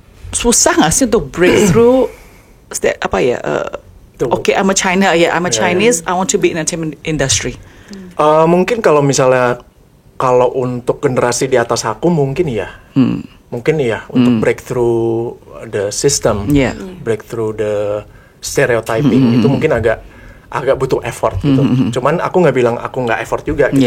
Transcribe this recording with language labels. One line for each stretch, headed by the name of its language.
Indonesian: Susah nggak sih untuk breakthrough apa ya?
English: Oke, I'm a Chinese, I want to be in entertainment industry.
Indonesian: Mungkin kalau misalnya kalau untuk generasi di atas aku mungkin ya. Mungkin ya untuk
English: breakthrough the system, Yeah. breakthrough the stereotyping
Indonesian: itu mungkin agak butuh effort gitu. Cuman aku nggak bilang aku nggak effort juga gitu.